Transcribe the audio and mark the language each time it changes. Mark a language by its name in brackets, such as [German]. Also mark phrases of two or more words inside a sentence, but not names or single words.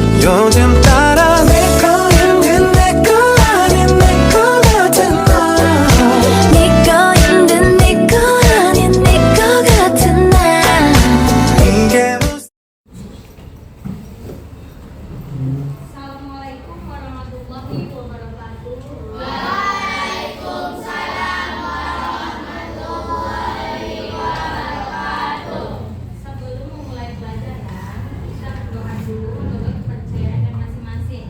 [Korean] 요즘 따라 내 거인 내거 아닌 내거 같은 너 네 거인 듯 네 거 아닌 네 거 같은 나 이게 무슨 [Arabic] السلام عليكم ورحمة الله وبركاته. [Indonesian] Sebelum memulai pelajaran, kita berdoa dulu menurut kepercayaan masing-masing.